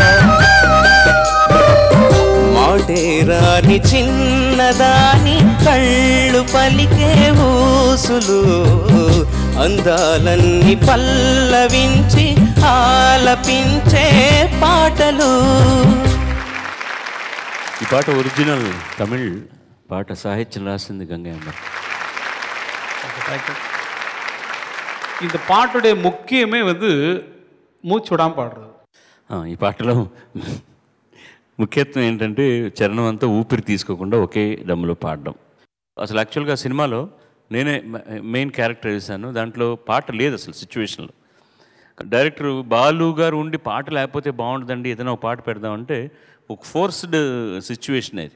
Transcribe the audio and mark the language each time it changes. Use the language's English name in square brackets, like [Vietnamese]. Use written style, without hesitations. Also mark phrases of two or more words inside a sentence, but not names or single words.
[Telugu] మాటేరాని చిన్నదాని కళ్ళు పలికే ఊసులు, అందాలన్నీ పల్లవించి ఆలపించే పాటలు. ఈ పాట ఒరిజినల్ తమిళ్ పాట, సాహిత్యం రాసింది గంగయ్య. [Tamil] இந்த பாட்டுடைய முக்கியமே மூச்சு விடாமல் பாடுறது. [Telugu] ఈ పాటలో ముఖ్యత్వం ఏంటంటే చరణం అంతా ఊపిరి తీసుకోకుండా ఒకే దమ్ములో పాడడం. అసలు యాక్చువల్గా సినిమాలో నేనే మెయిన్ క్యారెక్టర్ వేసాను. దాంట్లో పాట లేదు అసలు సిచ్యువేషన్లో. డైరెక్టర్ బాలు గారు ఉండి పాట లేకపోతే బాగుంటుందండి, ఏదైనా ఒక పాట పెడదామంటే ఒక [English] forced situation [Telugu] అది.